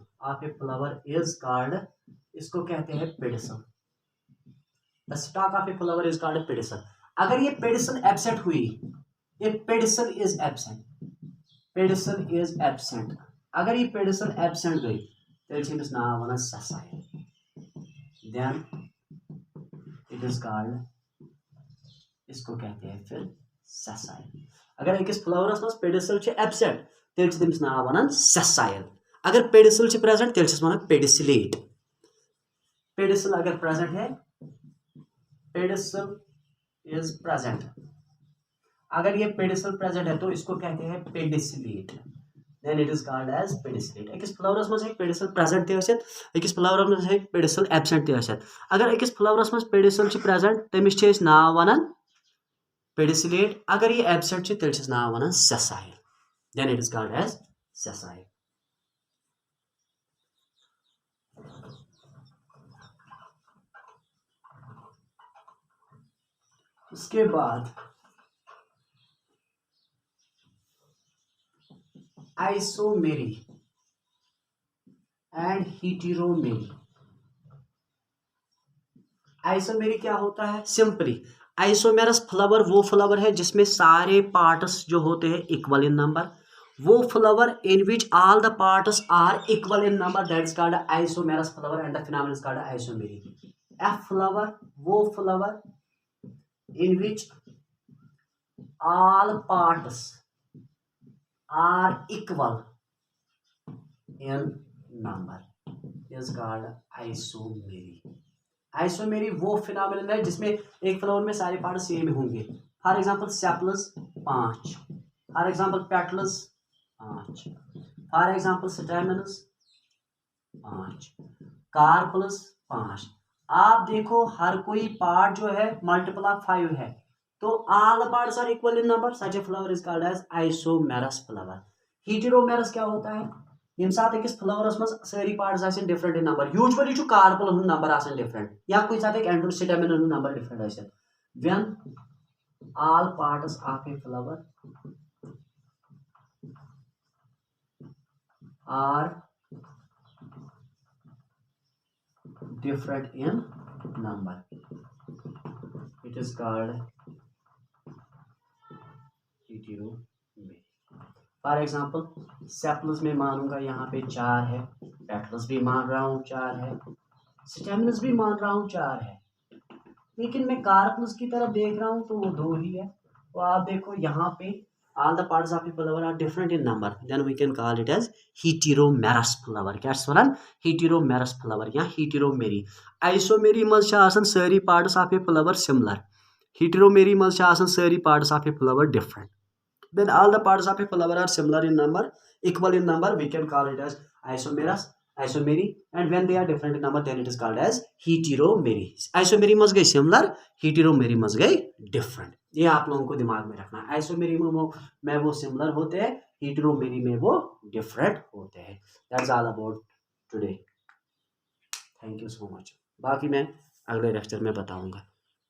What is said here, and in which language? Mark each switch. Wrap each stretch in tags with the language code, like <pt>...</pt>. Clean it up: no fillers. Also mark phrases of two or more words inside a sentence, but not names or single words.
<en>of a flower is called,</en> <hi>इसको कहते हैं</hi> <en>पेडिसल। the stalk of a flower is called pedicel.</en> <hi>अगर ये पेडिसल एब्सेंट हुई,</hi> <ks>ये</ks> <en>pedicel is absent, pedicel is absent,</en> <ks>अगर ये पेडिसल एब्सेंट गई तेल छ अमिस नाव वनान ससाइल,</ks> <en>then it is called,</en> <hi>इसको कहते हैं फिर ससाइल।</hi> <ks>अगर अकिस फ्लावरस मज पेडिसल छ एब्सेंट तेल छ तमिस नाव वनान ससाइल। अगर पेडिसल छ प्रेजेंट तेल छ वनान पेडिसिलेट।</ks> <hi>पेडिसल अगर प्रेजेंट है,</hi> <en>pedicel is present,</en> <hi>अगर ये पेडिसल प्रेजेंट है तो इसको कहते हैं पेडिसिलेट,</hi> <en>then it is called as pedicellate.</en> <ks>अकिस फ्लावरस मज पेडिसल प्रेजेंट ते आसित, अकिस फ्लावरस मज पेडिसल एब्सेंट ते आसित। अगर अकिस फ्लावरस मज पेडिसल छ प्रेजेंट तमिस छ नाव वनान पेडिसिलेट, अगर ये एब्सेंट छ तेल छ नाव वनान सेसाइल,</ks> <en>then it is called as sessile.</en> <hi>उसके बाद</hi> <en>isomery and heteromery.</en> <hi>आइसोमेरी क्या होता है?</hi> <en>simply isomerous flower</en> <hi>वो फ्लावर है जिसमें सारे पार्ट्स जो होते हैं</hi> <en>equal in number, वो flower in which all the parts are equal in number, that is called isomerous flower and the phenomenon is called isomery. a flower वो फ्लावर in which all parts are equal in number is called isomery।</en> <hi>आइसोमेरी वो फिनोमेनन है जिसमें एक फ्लावर में सारे पार्ट सेम होंगे।</hi> <en>for example sepals 5, for example petals 5, for example stamens 5, carpels 5.</en> <hi>आप देखो हर कोई पार्ट जो है मल्टीपल ऑफ 5 है, तो</hi> <en>all the parts are equal in number, such a flower is called as isomerous flower.</en> <hi>हीटेरोमेरस क्या होता है?</hi> <ks>यम साथ अकिस फ्लावरस मज सारी पार्ट्स आसन</ks> <en>different in number,</en> <ks>यूजुअली छु कार्पल हुन नंबर आसन डिफरेंट, या कोई साथ एक एंड्रोस्टेमेन हुन नंबर डिफरेंट आसन।</ks> <en>when all parts of a flower are different in number, it is called heteromery।</en> <hi>फॉर एग्जाम्पल सेपल्स में मानूंगा यहाँ पे 4 है, पेटल्स भी मान रहा हूँ 4 है, स्टेमिनस भी मान रहा हूँ 4 है, लेकिन मैं कार्पल्स की तरफ देख रहा हूँ तो वो 2 ही है। तो आप देखो यहाँ पे</hi> <en>all the parts of a flower are different in number, then we can call it as heteromerous flower।</en> <ks>क्या वनान?</ks> <en>heteromerous flower या heteromery।</en> <ks>आइसोमेरी मज आसन सारी</ks> <en>parts of a flower similar,</en> <ks>heteromery मज आसन सारी</ks> <en>parts of a flower different, then all the parts of a flower are similar in number, equal in number, we can call it as isomerous, isomery, and when they are different in number then it is called as heteromery।</en> <ks>आइसोमेरी मज गई सिमिलर, heteromery मज गई डिफरेंट।</ks> <hi>ये आप लोगों को दिमाग में रखना है। आइसोमेरी में वो सिमिलर होते हैं, हीटेरोमेरी में वो डिफरेंट होते हैं।</hi> <en>That's all about today. Thank you so much.</en> <hi>बाकी मैं अगले लेक्चर में बताऊंगा।</hi>